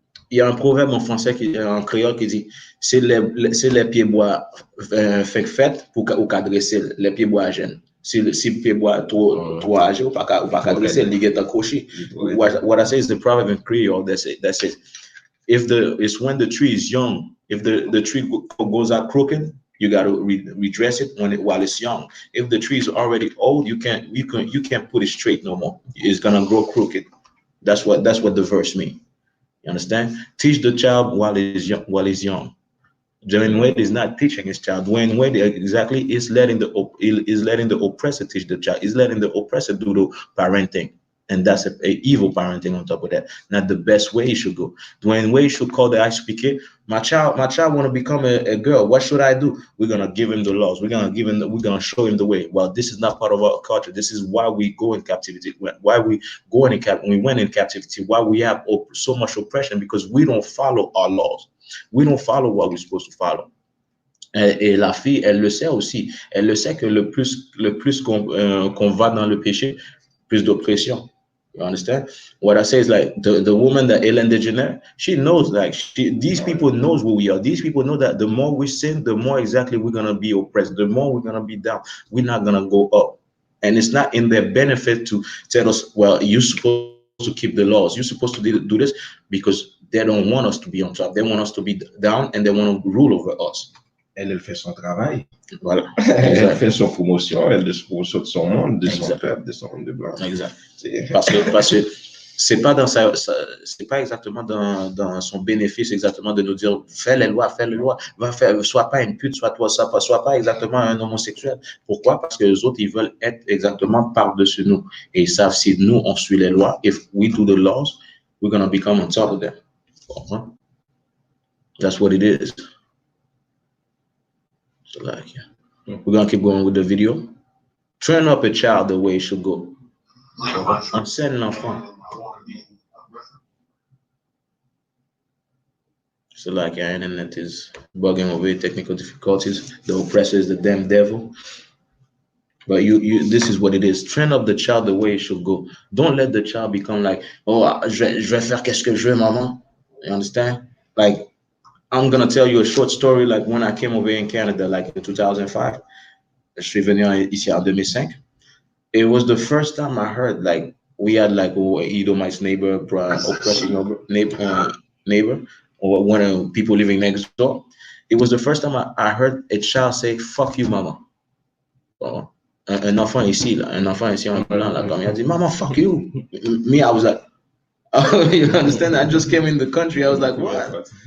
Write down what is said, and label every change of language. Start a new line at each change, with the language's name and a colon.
French: Il y a un proverbe en français, en créole, qui dit c'est les pieds bois fait pour dresser les pieds bois jeunes. Si le pied bois trop âgé, ou pas dresser, il est accroché.
English: What I say is the proverb in Creole that says it's when the tree is young, if the tree goes out crooked, you got to redress it while it's young. If the tree is already old, you can't put it straight no more. It's gonna grow crooked. That's what the verse means. You understand? Teach the child while he's young. Dwayne Wade is not teaching his child. Dwayne Wade exactly is letting the oppressor teach the child. He's letting the oppressor do the parenting. And that's a evil parenting on top of that. Not the best way he should go. Dwayne Wade should call the ISPK. My child want to become a girl. What should I do? We're gonna give him the laws. We're gonna show him the way. Well, this is not part of our culture. This is why we go in captivity. Why we went in captivity. Why we have so much oppression, because we don't follow our laws. We don't follow what we're supposed to follow.
French: Et la fille, elle le sait aussi. Elle le sait que le plus qu'on va dans le péché, plus d'oppression.
English: You understand? What I say is like the woman that Ellen DeGeneres, she knows, like these people knows who we are. These people know that the more we sin, the more exactly we're gonna be oppressed. The more we're gonna be down. We're not gonna go up. And it's not in their benefit to tell us, well, you're supposed to keep the laws. You're supposed to do this, because they don't want us to be on top. They want us to be down, and they want to rule over us.
French: Elle fait son travail. Voilà. Elle fait son promotion, elle fait promotion de son monde, de son peuple, de son monde de blanc. Exact. Parce que c'est pas c'est pas exactement dans son bénéfice exactement de nous dire fais les lois, sois pas une pute, sois pas exactement un homosexuel. Pourquoi? Parce que les autres, ils veulent être exactement par-dessus nous. Et ils savent, si nous on suit les lois,
English: if we do the laws, we're gonna become on top of them. That's what it is. So like, yeah. We're gonna keep going with the video. Train up a child the way he should go.
French: Enseigne l'enfant.
English: So like, your internet is bugging over technical difficulties. The oppressor is the damn devil. But this is what it is. Train up the child the way he should go. Don't let the child become like, oh,
French: je vais faire qu'est-ce que je veux, maman.
English: You understand? Like, I'm gonna tell you a short story. Like when I came over in Canada, like in 2005,
French: je suis venu ici en 2005.
English: It was the first time I heard, like, we had like Edomite's neighbor, oppressing neighbor, or one of people living next door. It was the first time I heard a child say, "Fuck you, mama."
French: Un enfant ici en blanc, là, comme il a dit,
English: "Mama, fuck you." Me, I was like, oh, you understand? I just came in the country. I was like, what?